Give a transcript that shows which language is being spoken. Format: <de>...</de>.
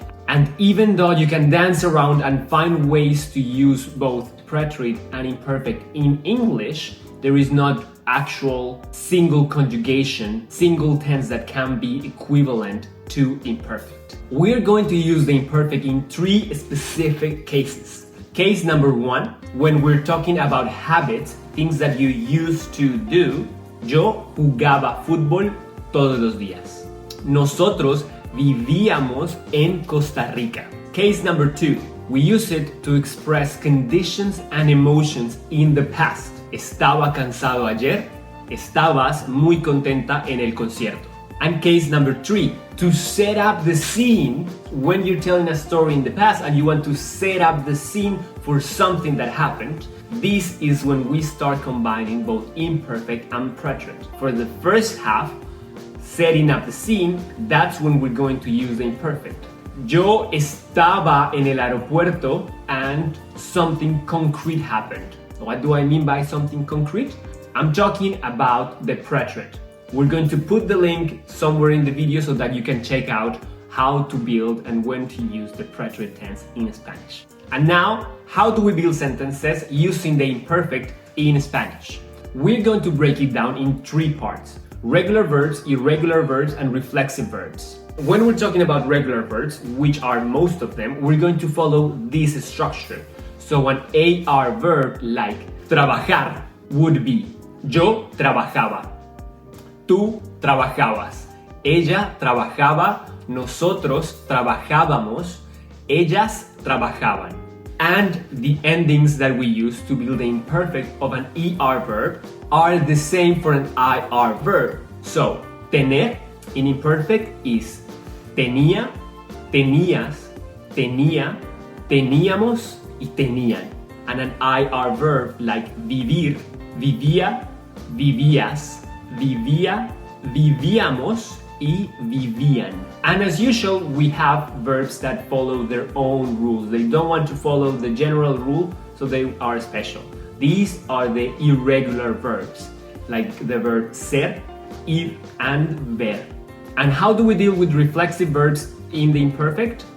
<en>And even though you can dance around and find ways to use both preterite and imperfect in English, there is not actual single conjugation, single tense that can be equivalent to imperfect. We're going to use the imperfect in three specific cases. Case number one, when we're talking about habits, things that you used to do.</en> <es>Yo jugaba fútbol todos los días. Nosotros vivíamos en Costa Rica.</es> <en>Case number two, we use it to express conditions and emotions in the past.</en> <es>Estaba cansado ayer. Estabas muy contenta en el concierto.</es> <en>And case number three, to set up the scene when you're telling a story in the past and you want to set up the scene for something that happened. This is when we start combining both imperfect and preterite. For the first half, setting up the scene, that's when we're going to use the imperfect.</en> <es>Yo estaba en el aeropuerto</es> <en>and something concrete happened. What do I mean by something concrete? I'm talking about the preterite. We're going to put the link somewhere in the video so that you can check out how to build and when to use the preterite tense in Spanish. And now, how do we build sentences using the imperfect in Spanish? We're going to break it down in three parts: regular verbs, irregular verbs, and reflexive verbs. When we're talking about regular verbs, which are most of them, we're going to follow this structure. So an AR verb like</en> <es>trabajar</es> <en>would be</en> <es>yo trabajaba, tú trabajabas, ella trabajaba, nosotros trabajábamos, ellas trabajaban.</es> <en>And the endings that we use to build the imperfect of an ER verb are the same for an IR verb.</en> <es>So, tener</es> <en>in imperfect is</en> <es>tenía, tenías, tenía, teníamos, y tenían.</es> <en>And an IR verb like</en> <es>vivir, vivía, vivías, vivía, vivíamos, y vivían.</es> <en>And as usual, we have verbs that follow their own rules. They don't want to follow the general rule, so they are special. These are the irregular verbs, like the verb ser, ir, and ver. And how do we deal with reflexive verbs in the imperfect?</en>